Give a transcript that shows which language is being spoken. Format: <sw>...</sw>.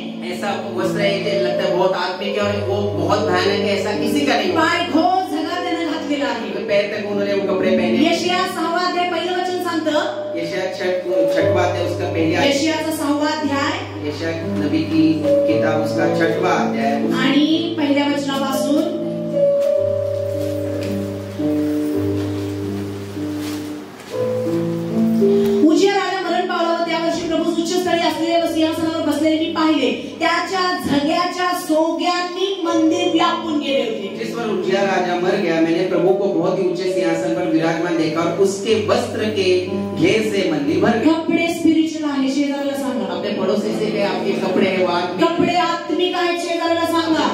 <hi>ऐसा वस्त्र है जो लगता है बहुत आत्मिक है और वो बहुत भयानक है, ऐसा किसी का नहीं।</hi> <mr>पाय घोळ झगा त्याने घातलेला आहे,</mr> <hi>पैर तक उन्होंने वो कपड़े पहने।</hi> <mr>यशाया 6वा अध्याय पहिलं वचन सांगतं,</mr> <hi>यशाया 6वां अध्याय उसका पहला,</hi> <mr>यशायाचा 6वा अध्याय,</mr> <hi>यशाया नबी की किताब उसका 6वां अध्याय</hi> <mr>आणि पहिल्या वचनापासून उजिया राजा मरण पावला व त्या वर्षी प्रभू उच्चस्थळी असलेले व सिंहासनावर बसलेले मी पाहिले, त्याच्या झग्याच्या सोग्यांनी मंदिर व्यापून गेले होते।</mr> <hi>जिस पर उजिया राजा मर गया, मैंने प्रभु को बहुत ही ऊंचे सिंहासन पर विराजमान देखा और उसके वस्त्र के घेर से मंदिर भर गया।</hi> <mr>कपडे स्पिरिच्युअल आहे, शेजाऱ्याला सांगा।</mr> <hi>अपने पड़ोसी से कहे आपके कपड़े हैं वो आत्मिक,</hi> <mr>कपडे आत्मिक आहेत, शेजाऱ्याला सांगा।</mr>